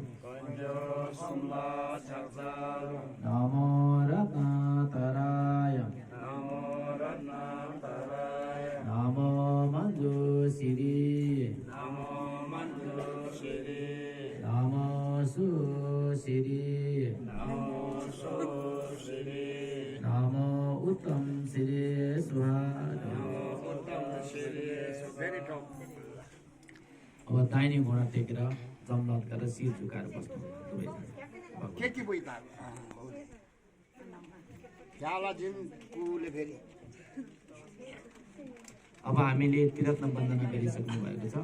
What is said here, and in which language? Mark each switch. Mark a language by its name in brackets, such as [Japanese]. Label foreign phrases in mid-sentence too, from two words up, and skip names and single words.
[Sanskrit] नमो रत्नातराय नमो मन्जु श्री नमो सु श्री नमो उत्तम श्री स्वा [Nepali] अब दाहिने घुँडा टेकेर जमलत गरेर शिर झुकाएर बस्नु अब हामीले त्रिरत्न वन्दना गरिसक्नु भएको छ।